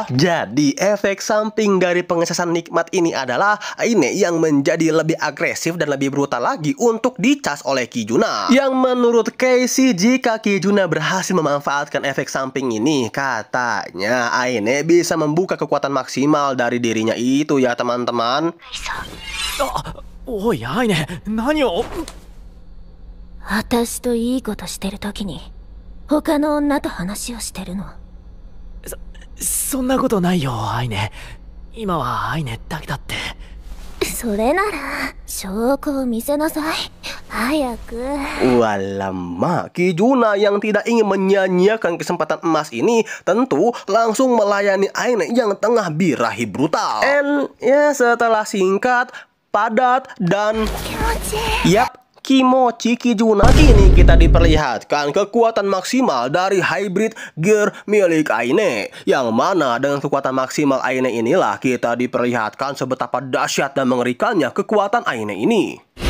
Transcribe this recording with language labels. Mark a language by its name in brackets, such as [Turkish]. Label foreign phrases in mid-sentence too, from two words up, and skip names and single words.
[Indonesian] Jadi efek samping dari pengecasan nikmat ini adalah Aine yang menjadi lebih agresif dan lebih brutal lagi untuk dicas oleh Kizuna. Yang menurut Casey, jika Kizuna berhasil memanfaatkan efek samping ini, katanya Aine bisa membuka kekuatan maksimal dari dirinya itu ya teman-teman. [Japanese] おいアイネ、何を。私といいことしてる時に他の女と話をしてるの。そんなことないよアイネ。今はアイネだけだって。それなら証拠を見せなさい早く。 [Indonesian] Walama, Kizuna yang tidak ingin menyanyiakan kesempatan emas ini tentu langsung melayani Aine yang tengah birahi brutal. And ya setelah singkat, padat dan yap, Kimochi Kizuna. Kini kita diperlihatkan kekuatan maksimal dari hybrid gear milik Aine, yang mana dengan kekuatan maksimal Aine inilah kita diperlihatkan sebetapa dahsyat dan mengerikannya kekuatan Aine ini.